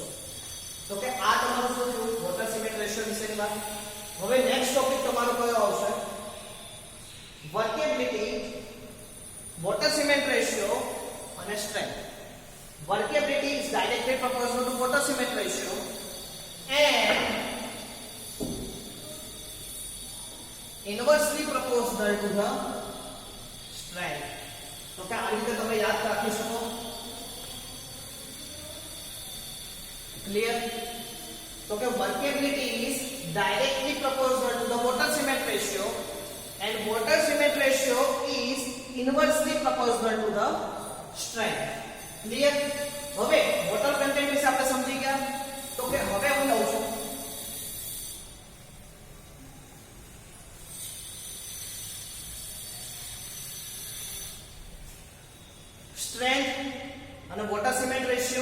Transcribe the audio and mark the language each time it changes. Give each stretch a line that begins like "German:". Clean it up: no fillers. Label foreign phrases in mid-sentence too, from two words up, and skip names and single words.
Gujarati: તો કે આ તમારું શું થયું,
English: water cement ratio
Gujarati: વિશેની વાત. હવે
English: next topic
Gujarati: તમારો કયો આવશે, વર્કેબિલિટી,
English: water cement ratio
Gujarati: અને સ્ટ્રેન્થ.
English: workability is directly proportional to water cement ratio and inversely proportional to the strength.
Gujarati: તો કે આ રીતે તમે યાદ રાખી શકો. ક્લિયર? તો કે
English: workability is directly proportional to the water cement ratio and water cement ratio is inversely proportional to the strength.
Gujarati: ક્લિયર? હવે
English: water content
Gujarati: વિશે આપણે સમજી ગયા. તો કે હવે હું લઉં છું સ્ટ્રેન્થ અને
English: water cement ratio.